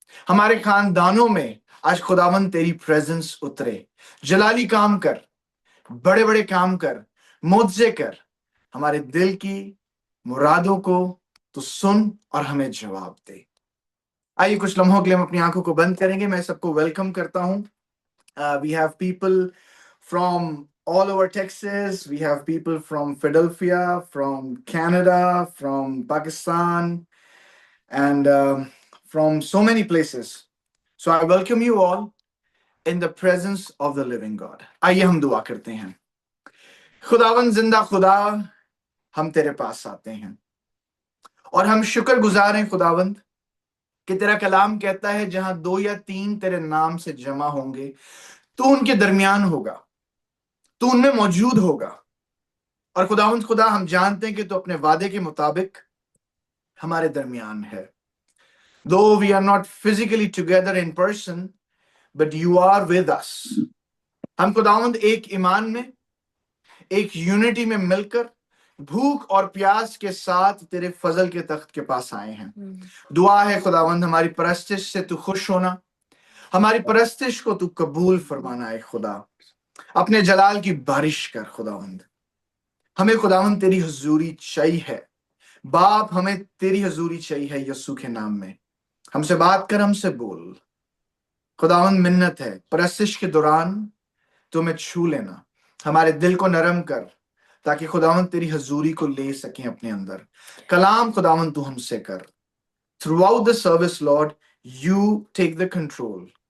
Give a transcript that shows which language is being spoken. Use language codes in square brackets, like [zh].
[hi] हमारे खानदानों में आज खुदावंद तेरी प्रेजेंस उतरे। जलाली काम कर, बड़े बड़े काम कर, मुआवजे कर। हमारे दिल की मुरादों को तू सुन और हमें जवाब दे। आइए कुछ लम्हों के लिए हम अपनी आंखों को बंद करेंगे। मैं सबको वेलकम करता हूं। [en] We have people from all over Texas. We have people from Philadelphia, from Canada, from Pakistan, and from so many places. So I welcome you all in the presence of the living God. [hi] आइए हम दुआ करते हैं। खुदावन जिंदा खुदा, हम तेरे पास आते हैं और हम शुक्रगुजार हैं खुदावंद कि तेरा कलाम कहता है जहां 2 या 3 तेरे नाम से जमा होंगे तू उनके दरमियान होगा, तू उनमें मौजूद होगा। और खुदावंद खुदा, हम जानते हैं कि तू अपने वादे के मुताबिक हमारे दरमियान है। [en] Though we are not physically together in person, but you are with us. [hi] हम खुदावंद एक ईमान में, एक यूनिटी में मिलकर भूख और प्यास के साथ तेरे फजल के तख्त के पास आए हैं। दुआ है खुदावंद हमारी परस्तिश से तू खुश होना, हमारी परस्तिश को तू कबूल फरमाना है। खुदा अपने जलाल की बारिश कर खुदावंद। हमें खुदावंद तेरी हुजूरी चाहिए है बाप, हमें तेरी हुजूरी चाहिए है यीशु के नाम में। हमसे बात कर, हमसे बोल खुदावंद। मिन्नत है परस्तिश के दौरान तुम्हें छू लेना, हमारे दिल को नरम कर ताकि खुदावंद तेरी हुजूरी को ले सकें अपने अंदर। कलाम खुदावंद तू हमसे कर। [en] Throughout the service, Lord, you take the control.